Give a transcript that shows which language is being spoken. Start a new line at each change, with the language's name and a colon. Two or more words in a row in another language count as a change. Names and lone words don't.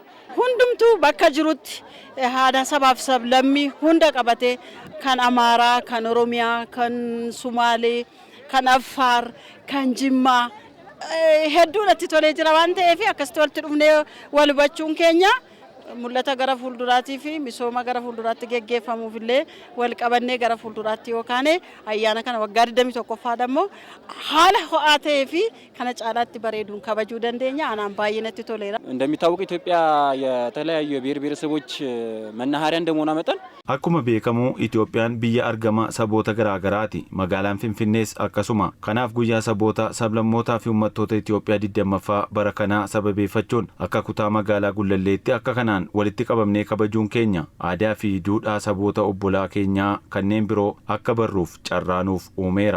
Oromo: Hundumtuu bakka jirutti haada sabaaf sablammii hunda qabate kan Amaaraa, kan Oromiyaa, kan Sumaalee, kan Affaar, kan Jimmaa hedduun itti tolee jira waan ta'eef akkasitti walitti dhufnee wal hubachuun keenya mul'ata gara fuulduraatii fi misooma gara fuulduraatti geggeeffamuuf illee wal qabannee gara fuulduraatti yookaan ayyaana kana waggaa 21ffaa dammoo haala ho'aa ta'ee fi kana caalaatti bareeduun kabajuu dandeenya. Anaan baay'ee natti toleera.
Amharic: እንደሚታወቅ ኢትዮጵያ የተለያዩ የብሔር ብሔረሰቦች መናኸሪያ እንደመሆኗ መጠን
Oromo: akkuma beekamu Itoophiyaan biyya argama saboota garaagaraati. Magaalaan Finfinnees akkasuma. Kanaaf guyyaa saboota sablammootaa fi uummattoota Itoophiyaa 20ffaa bara kanaa sababeeffachuun akka kutaa magaalaa Gullalleetti akka kanaan walitti qabamnee kabajuun keenya aadaa fi duudhaa saboota obbolaa keenyaa kanneen biroo akka barruuf carraanuuf uumeera.